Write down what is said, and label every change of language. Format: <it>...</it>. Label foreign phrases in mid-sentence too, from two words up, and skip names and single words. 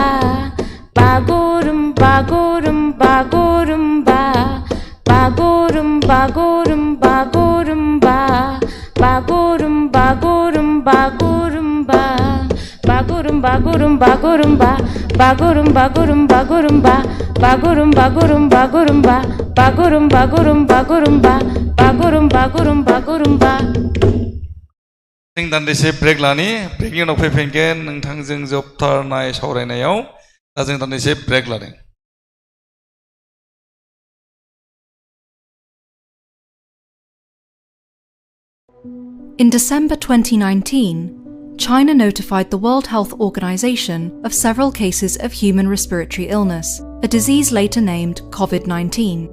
<brx>बागुरुम बागुरुम बागुरुम्बा बागुरुम बागुरुम बागुरुम्बा बागुरुम बागुरुम बागुरुम्बा बागुरुम बागुरुम बागुरुम्बा बागुरुम बागुरुम बागुरुम्बा Bagurumba gurumba gurumba bagurumba gurumba gurumba bagurumba gurumba gurumba जों दान्दिसे ब्रेक लानि ब्रेकनि उनाव फैफिनगोन नोंथांजों जोबथारनाय सावरायनायाव दा जों दान्दिसे ब्रेक लादों</brx> <en>In December 2019, China notified the World Health Organization of several cases of human respiratory illness, a disease later named COVID-19.</en>